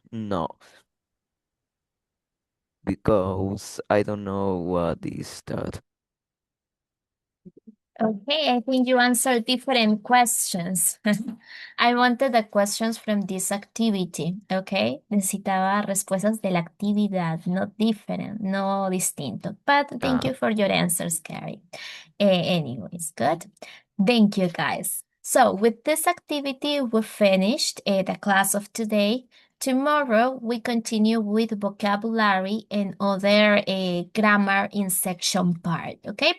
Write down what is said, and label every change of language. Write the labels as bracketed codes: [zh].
[en] No, because I don't know what is that. Okay, I think you answered different questions. I wanted the questions from this activity, okay? [es] Necesitaba respuestas de la actividad, [en] not different, [es] no distinto. [en] But thank Ah, you for your answers, Carrie. Anyways, good. Thank you, guys. So with this activity, we finished the class of today. Tomorrow, we continue with vocabulary and other grammar in section part, okay?